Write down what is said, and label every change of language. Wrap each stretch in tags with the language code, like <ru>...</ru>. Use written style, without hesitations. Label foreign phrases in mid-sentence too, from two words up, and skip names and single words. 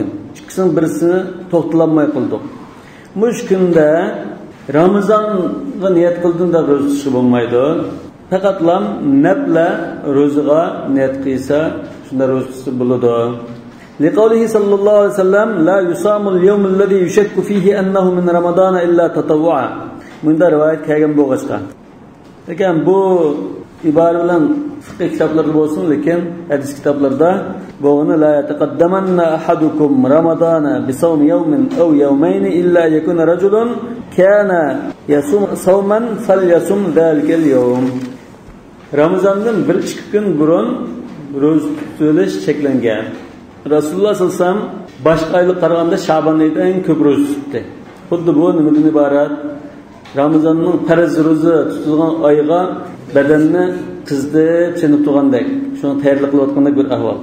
<uz>Ikkisining birisini to'xtalamay qildik. Mush kunda Ramazonga niyat qildingda ro'za tutishga bo'lmaydi. Faqatlam nafla ro'zaga niyat qilsa, shunda ro'za tutsa bo'ladi.</uz> <ar>لقوله صلى الله عليه وسلم لا يصام اليوم الذي يشك فيه أنه من رمضان إلا تطوعا.</ar> <uz>Bunda rivoyat kelgan bo'lg'achqa. Lekin bu ibora bilan fiqh kitoblarida bo'lsin, lekin hadis kitoblarida bo'g'ini</uz> <ar>لا يتقدمن أحدكم رمضان بصوم يوم أو يومين إلا يكون رجل كان يصوم صوما فليصم ذلك اليوم.</ar> <uz>Ramazondan 1-2 kun burun ro'za tutish cheklangan. Rasululloh</uz> <ar>صلى الله عليه وسلم</ar> <uz>boshqa oyga qaraganda Sha'ban oyida eng ko'p ro'za tutdi. Xuddi bu nimadan iborat? Ramazonning farz ro'za tutilgan oyga badanni qizdib chinib turgandek, shuni tayyorlik qilayotgandek bir ahvol.</uz>